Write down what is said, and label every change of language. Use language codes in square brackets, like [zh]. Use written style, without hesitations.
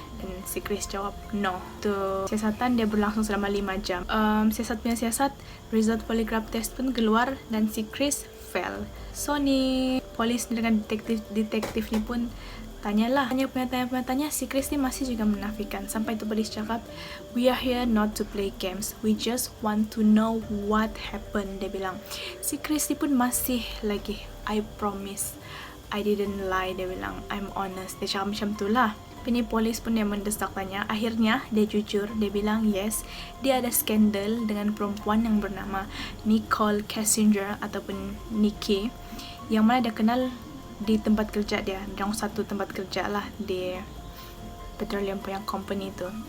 [ms] Dan si Chris jawab no. Tu siasatan dia berlangsung selama 5 jam. Siasat punya siasat, [en] result polygraph test [ms] pun keluar dan si Chris fail. So ni polis dengan detektif ni pun tanya, si Chris ni masih juga menafikan. Sampai tu polis cakap, [en] we are here not to play games, we just want to know what happened. [ms] Dia bilang. Si Chris ni pun masih lagi, [en] I promise I didn't lie. [ms] Dia bilang, [en] I'm honest. [ms] Dia cakap macam tu lah. Ini polis pun yang mendesak tanya. Akhirnya dia jujur. Dia bilang yes, dia ada skandal dengan perempuan yang bernama Nicole Kessinger ataupun Nikki, yang mana dia kenal di tempat kerja dia. Dalam satu tempat kerja lah di petroleum punya company tu.